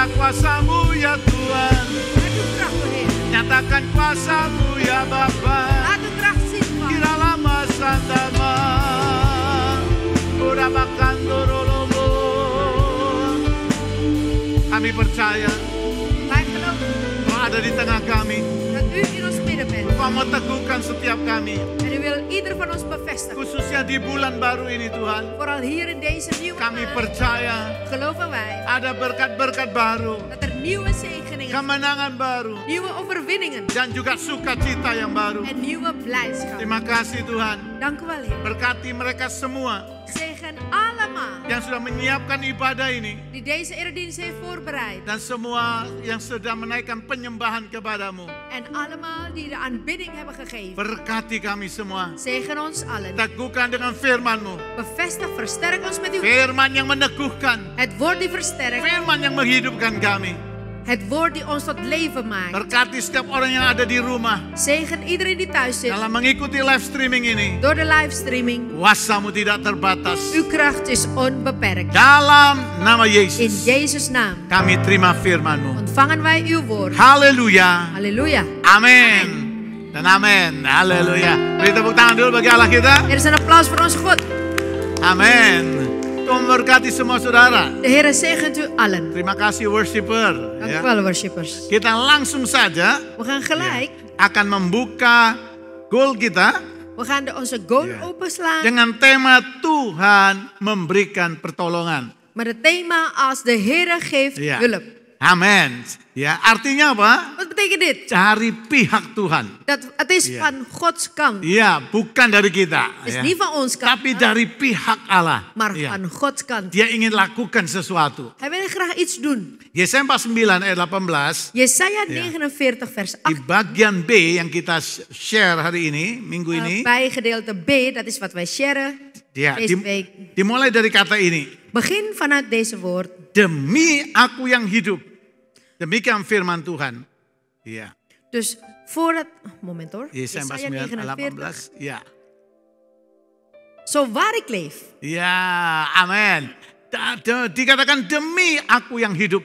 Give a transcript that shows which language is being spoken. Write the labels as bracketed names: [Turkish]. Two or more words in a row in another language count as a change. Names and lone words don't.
[Indonesian] kuasa-Mu ya Tuhan. [Dutch] Laat uw kracht, o Heer. [Indonesian] Nyatakan kuasa-Mu ya Bapa. [Dutch] Laat uw kracht zien, Vader. Kiralama sandama. Urabakandorolomo. [Indonesian] Kami percaya [Dutch] Wij geloven [Indonesian] Kau ada di tengah kami. [Dutch] dat u in ons midden bent. [Indonesian] Kau mau teguhkan setiap kami. [Dutch] En u wil ieder van ons bevestigen. [Indonesian] Khususnya di bulan baru ini Tuhan. [Dutch] Vooral hier in deze nieuwe [Indonesian] Kami [Dutch] maand [Indonesian] percaya [Dutch] geloven wij [Indonesian] ada berkat-berkat baru. [Dutch] dat er nieuwe zegeningen, [Indonesian] Kemenangan baru. [Dutch] nieuwe overwinningen [Indonesian] Dan juga sukacita yang baru. [Dutch] en nieuwe blijdschap. [Indonesian] Terima kasih Tuhan. [Dutch] Dank u wel, Heer. [Indonesian] Berkati mereka semua [Dutch] Zegen allemaal [Indonesian] yang sudah menyiapkan ibadah ini. [Dutch] die deze eredienst heeft voorbereid. [Indonesian] Dan semua yang sedang menaikkan penyembahan kepadamu. [Dutch] En allemaal die de aanbidding hebben gegeven. [Indonesian] Berkati kami semua. [Dutch] Zegen ons allen. [Indonesian] Teguhkan dengan firman-Mu. [Dutch] Bevestig, versterk ons met uw [Indonesian] Firman yang meneguhkan. [Dutch] Het woord die versterkt. [Indonesian] Firman yang menghidupkan kami. [Dutch] Het woord die ons tot leven maakt. [Indonesian] Berkati setiap orang yang ada di rumah. [Dutch] Zegen iedereen die thuis zit. [Indonesian] Dalam mengikuti [English] live streaming [Indonesian] ini. [Dutch] Door de livestreaming. [Indonesian] Kuasa-Mu tidak terbatas. [Dutch] Uw kracht is onbeperkt. [Indonesian] Dalam nama [Dutch] In [Indonesian] Yesus. [Dutch] Jezus' naam [Indonesian] Kami terima firman-Mu. [Dutch] ontvangen wij uw woord. [Indonesian] Haleluya. [Dutch] Halleluja. [Indonesian] Amin. Dan amin. Haleluya. Beri tepuk tangan dulu bagi Allah kita. [Dutch] Er is een applaus voor onze God. [Indonesian] Amin. Tuhan memberkati semua saudara. [Dutch] De Heer zegent u allen. [Indonesian] Terima kasih worshiper. [Dutch] Dank [Indonesian] Ya. [Dutch] u wel, worshippers. [Indonesian] Kita langsung saja [Dutch] We gaan gelijk. [Indonesian] akan membuka goal kita [Dutch] We gaan onze goal Ja. openslaan. [Indonesian] dengan tema Tuhan memberikan pertolongan. [Dutch] Met het thema als de Heer geeft Ja. hulp. [Indonesian] Amin. Ya, artinya apa? [Dutch] Wat betekent dit? [Indonesian] Cari pihak Tuhan. [Dutch] Dat het is Ja. van Gods kant. [Indonesian] Ya, bukan dari kita. [Dutch] Het is [Indonesian] Ya. [Dutch] niet van ons kant, [Indonesian] Tapi dari pihak Allah. [Dutch] maar [Indonesian] Ya. [Dutch] van Gods kant. [Indonesian] Dia ingin lakukan sesuatu. [Dutch] Hij wil graag iets doen. [Indonesian] Yesaya 49 ayat 18. [Dutch] Jesaja Ja. 49 vers [Indonesian] Di [Dutch] 8. [Indonesian] bagian B yang kita share hari ini, minggu ini. [Dutch] Bij gedeelte B, dat is wat wij sharen [Indonesian] Ya, [Dutch] deze week. [Indonesian] dimulai dari kata ini. [Dutch] Begin vanuit deze woord. [Indonesian] Demi aku yang hidup. Demikian firman Tuhan. Iya. [Dutch] Dus voordat, moment hoor. [Indonesian] Yesaya [Dutch] Jesaja [Indonesian] 49 ayat [Dutch] 49. [Indonesian] 18. Iya. [Dutch] Zo waar ik leef. [Indonesian] Ya, amin. Dikatakan demi aku yang hidup.